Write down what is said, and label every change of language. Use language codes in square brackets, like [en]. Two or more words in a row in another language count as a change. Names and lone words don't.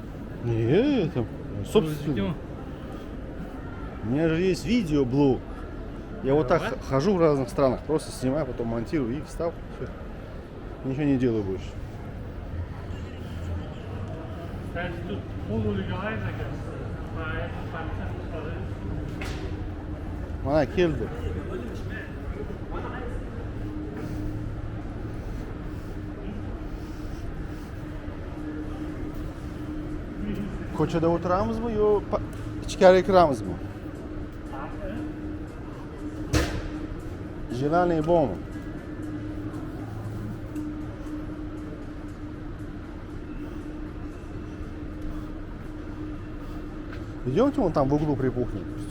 [ru] Нет, это собственно. У меня же есть видео блог. Я вот так хожу в разных странах, просто снимаю, потом монтирую и вставку. Все. Ничего не делаю больше. [uz] Mana keldi. Ko'chada o'tiramizmi yo ichkariga kiramizmi? Желание bormi? [ru] Идемте вон там в углу припухнем.